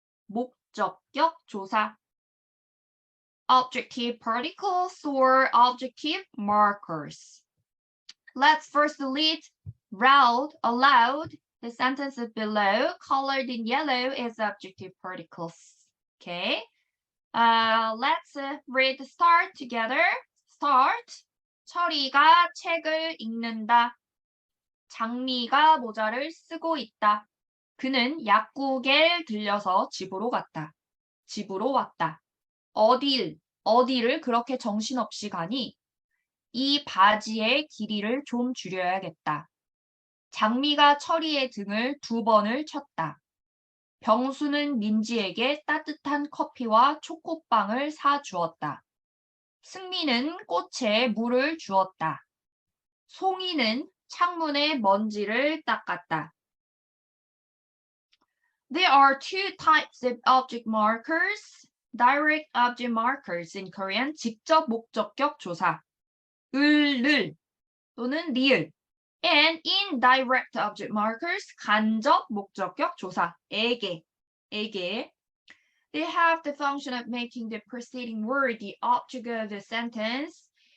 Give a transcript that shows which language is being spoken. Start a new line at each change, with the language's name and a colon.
English: 목적격 조사. Objective particles or objective markers. Let's first delete allowed. The sentences below, colored in yellow, is objective particles. Okay. Let's read the start together.
Korean: Start. 철이가 책을 읽는다. 장미가 모자를 쓰고 있다. 그는 약국에 들려서 집으로 갔다. 집으로 왔다. 어디를 그렇게 정신없이 가니? 이 바지의 길이를 좀 줄여야겠다. 장미가 철이의 등을 2번을 쳤다. 병수는 민지에게 따뜻한 커피와 초코빵을 사주었다. 승미는 꽃에 물을 주었다. 송이는 창문에 먼지를 닦았다.
English: There are two types of object markers. direct object markers in Korean 직접 목적격 조사 을 또는 리을 and indirect object markers 간접 목적격 조사 에게 they have the function of making the preceding word the object of the sentence.